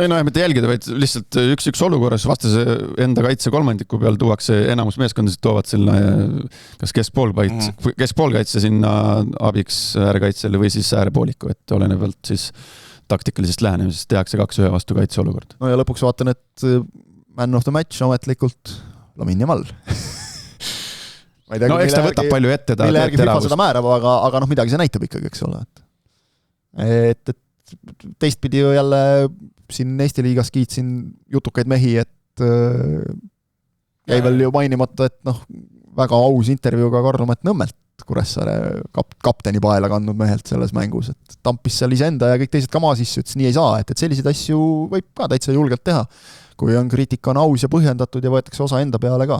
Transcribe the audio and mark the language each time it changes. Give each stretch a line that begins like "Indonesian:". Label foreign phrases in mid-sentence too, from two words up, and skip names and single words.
Estonian: Ei mitte jälgida, vaid lihtsalt üks olukorras vastase enda kaitse kolmandiku peal tuuakse enamus meeskondasid toovad sinna kas keskpoolkaitse sinna abiks äärekaitsele või siis äärepooliku, et olenevalt siis taktikalisest lähenemisest tehakse 2-1 vastu kaitseolukord. No ja lõpuks vaatan, et
English: man of the match
Estonian: ametlikult Lamine Yamal. No eks ta võtab palju ette. Mille järgi FIFA seda määrab, aga midagi see näitab ikkagi, eks ole. Et teistpidi ju jälle siin Eesti liigas kiitsin jutukaid mehi, et jäi veel ju mainimata, et väga aus intervjuuga Karl-Matt Nõmmelt, Kuressaare kapteni paela kandnud mehelt selles mängus, et tampis seal iseenda ja kõik teised ka maa sisse, ütles nii ei saa, et selliseid asju võib ka täitsa julgelt teha, kui on kriitika on aus ja põhjendatud ja võetakse osa enda peale ka.